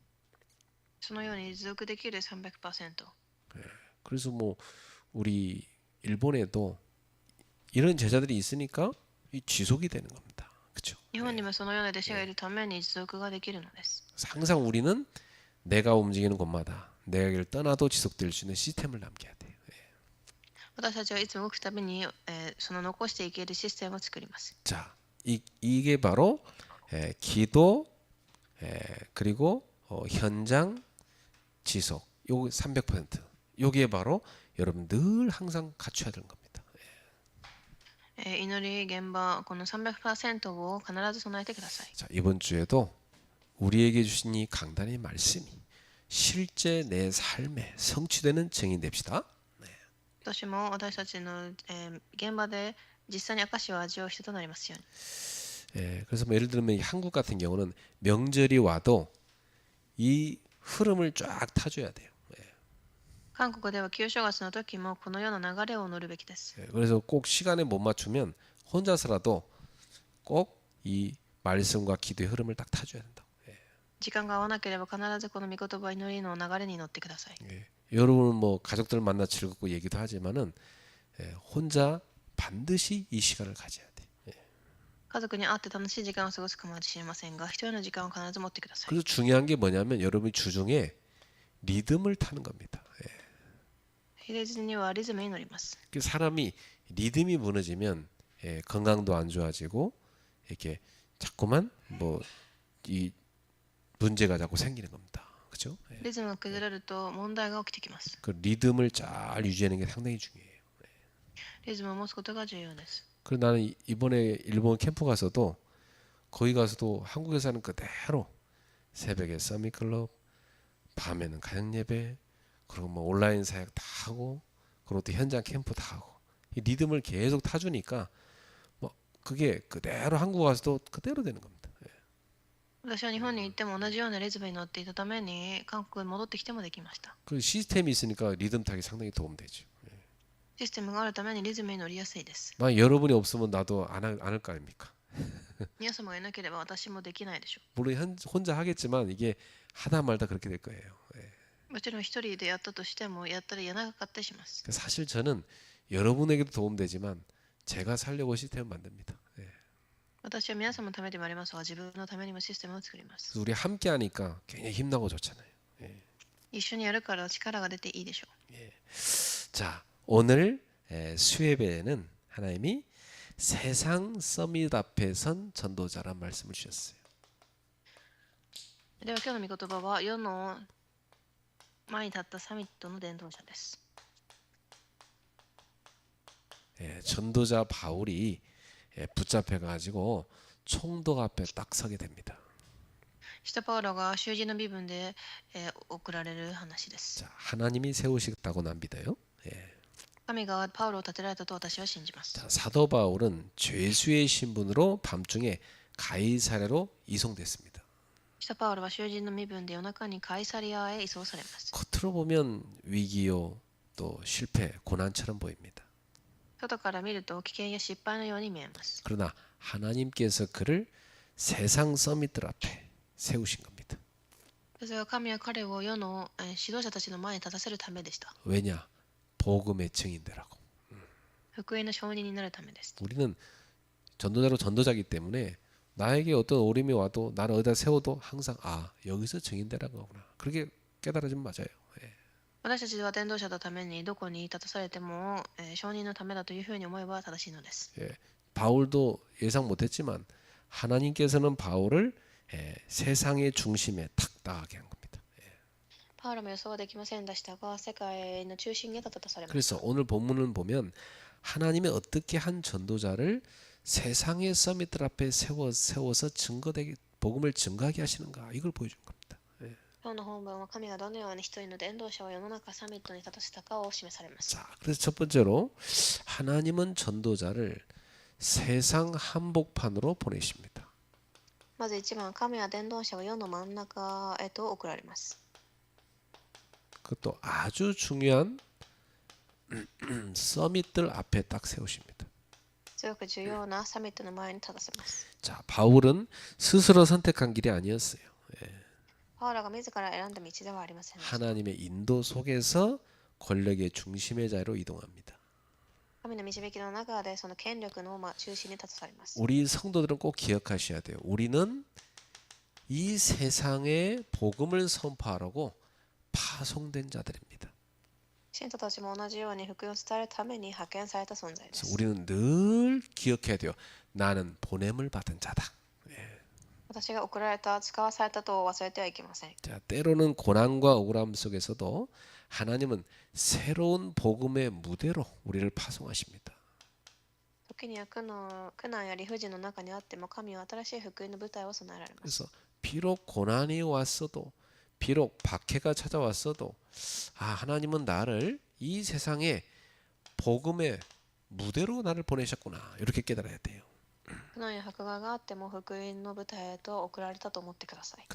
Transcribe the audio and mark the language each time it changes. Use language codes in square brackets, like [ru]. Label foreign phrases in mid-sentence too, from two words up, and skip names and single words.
[ja] そのように持続できる 300%。 [ko] 그래서 뭐 우리 일본에도 이런 제자들이 있으니까 이 지속이 되는 겁니다. 그렇죠? [ja] 日本にもそのような弟子がいるために持続ができるのです。 [ko] 항상 우리는 내가 움직이는 곳마다 내가 길 떠나도 지속될 수 있는 시스템을 남겨야 돼요. [ja] 私たちはいつ動くたびに、その残していけるシステムを作ります。 [ko] 자, 이게 바로 기도 그리고 현장 지속 요 300% 요게 바로 여러분 늘 항상 갖춰야 되는 겁니다. [ja] 祈り現場この 300% を必ず備えてください。 [ko] 자, 이번 주에도 우리에게 주신 이 강단의 말씀이 실제 내 삶에 성취되는 증인 됩시다. [ja] 今年も私たちの、現場で実際に証を味わう人となりますように。 [ko] 그래서 뭐 예를 들면 이 한국 같은 경우는 명절이 와도 이 흐름을 쫙 타줘야 돼요. [ja] 韓国では旧正月の時もこのような流れを乗るべきです。 [ko] 그래서 꼭 시간에 못 맞추면 혼자서라도 꼭 이 말씀과 기도의 흐름을 딱 타줘야 된다. [ja] 時間が合わなければ必ずこの御言葉祈りの流れに乗ってください。 [ko] 여러분은 뭐 가족들 만나 즐겁고 얘기도 하지만은 혼자 반드시 이 시간을 가져야 돼. [ja] 家族に会って楽しい時間を過ごすかもしれませんが、一人の時間を必ず持ってください。 [ko] 그래서 중요한 게 뭐냐면 여러분이 주중에 리듬을 타는 겁니다. [ja] 平日にはリズムに乗ります。 [ko] 그 사람이 리듬이 무너지면 건강도 안 좋아지고 이렇게 자꾸만 뭐 이 문제가 자꾸 생기는 겁니다. 그렇죠? [ja] リズムが崩れると問題が起きてきます。 [ko] 그 리듬을 잘 유지하는 게 상당히 중요해요. [ja] リズムを持つことが重要です。 [ko] 그리고 나는 이번에 일본 캠프 가서도 거기 가서도 한국에서 하는 그대로 새벽에 서밋 클럽, 밤에는 가정 예배, 그리고 뭐 온라인 사역 다 하고, 그리고 또 현장 캠프 다 하고, 이 리듬을 계속 타주니까 뭐 그게 그대로 한국 가서도 그대로 되는 겁니다. [ja] 私は日本に行っても同じようなリズムに乗っていたために韓国に戻ってきてもできました。 [ko] 그 시스템이 있으니까 리듬 타기 상당히 도움되죠. [ja] システムがあるためにリズムに乗りやすいです。 [ko] 만 여러분이 없으면 나도 안할 거 아닙니까? [ja] 皆様がいなければ私もできないでしょ [ko] 물론 혼자 하겠지만 이게 하다 말다 그렇게 될 거예요. [ja] う。もちろん一人でやったとしてもやったらやらなかったりします。 [ko] 사실 저는 여러분에게도 도움되지만 제가 살려고 시스템을 만듭니다. [ja] 私は皆様のためでもありますが、自分のためにもシステムを作ります。 [ko] 그래서 우리 함께 하니까 굉장히 힘나고 좋잖아요. [ja] 一緒にやるから力が出ていいでしょ [ko] 자, 오늘 수예배에는 하나님이 세상 서밋 앞에 선 전도자란 말씀을 주셨어요. [ja] う。では今日の御言葉は世の前に立ったサミットの伝道者です。 [ko] 전도자 바울이 붙잡혀 가지고 총독 앞에 딱 서게 됩니다. [ja] 使徒パウロが囚人の身分で、送られる話です。 [ko] 자, 하나님이 세우셨다고 난 믿어요. [ja] 神がパウロを立てられたと私は信じます。 [ko] 자, 사도 바울은 죄수의 신분으로 밤중에 가이사랴로 이송됐습니다. [ja] 使徒パウロは囚人の身分で夜中にカイサリアへ移送されます。 [ko] 겉으로 보면 위기요 또 실패 고난처럼 보입니다. [ja] 外から見ると危険や失敗のように見えます。 [ko] 그러나 하나님께서 그를 세상 서밋들 앞에 세우신 겁니다. [ja] それは神は彼を世の、指導者たちの前に立たせるためでした。 [ko] 왜냐? 복음의 증인되라고. [ja] 福音の証人になるためです。 [ko] 우리는 전도자로 전도자기 때문에 나에게 어떤 어려움이 와도 나를 어디다 세워도 항상 여기서 증인되라고 하구나. 그렇게 깨달아지면 맞아요. [ja] 私たちは伝道者のためにどこに立たされても、証人のためだというふうに思えば正しいのです。 [ko] 바울도 예상 못했지만 하나님께서는 바울을 세상의 중심에 탁 나가게 한 겁니다. [ja] パウロも予想はできませんでしたが、世界の中心に立たされました。 [ko] 그래서 오늘 본문을 보면 하나님이 어떻게 한 전도자를 세상의 서밋들 앞에 세워서 증거되게 복음을 증거하게 하시는가 이걸 보여준 겁니다. [ja] 今日の本文は神がどのように一人の伝道者を世の中サミットに立たせたかを示されます。 [ko] 자, 그래서 첫 번째로 하나님은 전도자를 세상 한복판으로 보내십니다. [ja] まず一番、神は伝道者を世の真ん中へと送られます。 [ko] 그것도 아주 중요한 서밋들 앞에 딱 세우십니다. [ja] すごく重要なサミットの前に立たせます。 [ko] 자, 바울은 스스로 선택한 길이 아니었어요. [ja] パウロが自ら選んだ道ではありませんでした。 [ko] 하나님의 인도 속에서 권력의 중심의 자리로 이동합니다. [ja] 神の導きの中でその権力の中心に立たされます。 [ko] 우리 성도들은 꼭 기억하셔야 돼요. 우리는 이 세상에 복음을 선포하라고 파송된 자들입니다. [ja] 信徒たちも同じように福音を伝えるために派遣された存在で [ko] 그래서 [ja] す。 [ko] 우리는 늘 기억해야 돼요. 나는 보냄을 받은 자다. [ja] 私が送られた、使わされたと忘れてはいけません。 [ko] 자, 때로는 고난과 억울함 속에서도 하나님은 새로운 복음의 무대로 우리를 파송하십니다. [ja] 時には苦難や理不尽の中にあっても、神は新しい福音の舞台を備えられます。 [ko] 그래서 비록 고난이 왔어도 비록 박해가 찾아왔어도 하나님은 나를 이 세상에 복음의 무대로 나를 보내셨구나. 이렇게 깨달아야 돼요. [ja] 苦難や迫害があっても、福音の舞台へと送られたと思ってください。